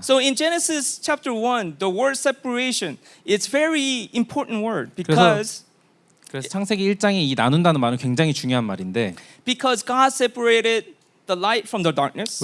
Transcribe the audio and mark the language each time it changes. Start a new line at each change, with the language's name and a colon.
English: So in Genesis chapter 1, the word separation, it's very important word because
Korean: 창세기 1장에 이 나눈다는 말은 굉장히 중요한 말인데
English: God separated the light from the darkness.